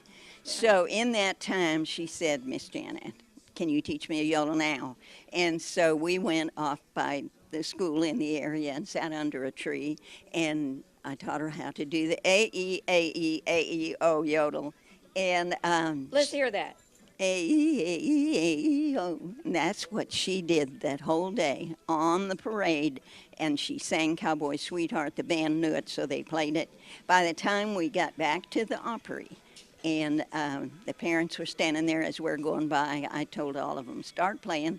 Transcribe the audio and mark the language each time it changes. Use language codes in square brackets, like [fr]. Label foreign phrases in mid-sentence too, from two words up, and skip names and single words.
[en] So in that time, she said, Miss Janet, can you teach me a yodel now? And so we went off by the school in the area and sat under a tree, and I taught her how to do the A-E-A-E-A-E-O yodel. And Let's hear that. A-E-A-E-A-E-O. And that's what she did that whole day on the parade. And she sang Cowboy Sweetheart. The band knew it, so they played it. By the time we got back to the Opry, and the parents were standing there as we're going by, I told all of them, start playing.